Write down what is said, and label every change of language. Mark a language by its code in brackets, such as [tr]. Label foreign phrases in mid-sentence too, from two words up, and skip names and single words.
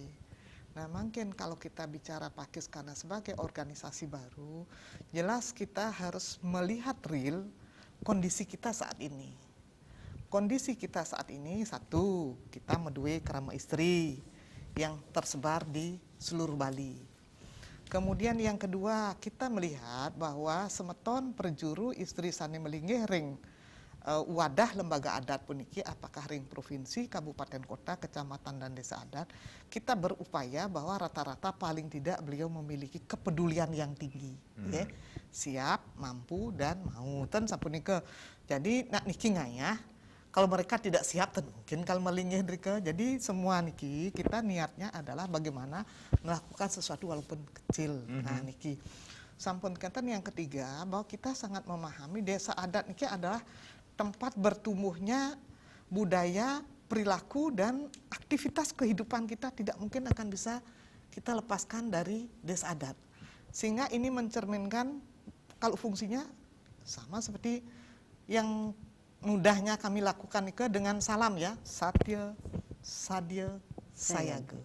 [id] Nah, mungkin kalau kita bicara Pakis karena sebagai organisasi baru, jelas kita harus melihat real kondisi kita saat ini. Kondisi kita saat ini, satu, kita medue Krama Istri yang tersebar di seluruh Bali. Kemudian yang kedua, kita melihat bahwa [ban] semeton perjuru istri sani melinggih ring [id] wadah lembaga adat puniki, apakah ring provinsi, kabupaten kota, kecamatan dan desa adat, kita berupaya bahwa rata-rata paling tidak beliau memiliki kepedulian yang tinggi, ya. Siap, mampu dan mau [ban] ten sapunika. [id] Jadi [ban] nak niki ngayah, [id] kalau mereka tidak siap ten mungkin kalau melingih mereka. Jadi semua niki kita niatnya adalah bagaimana melakukan sesuatu walaupun kecil. Nah [ban] niki sampun kenten [id] yang ketiga bahwa kita sangat memahami desa adat niki adalah tempat bertumbuhnya budaya, perilaku, dan aktivitas kehidupan kita tidak mungkin akan bisa kita lepaskan dari desa adat. Sehingga ini mencerminkan kalau fungsinya sama seperti yang mudahnya kami lakukan itu dengan salam ya, Satya, Sadya, Sayaga.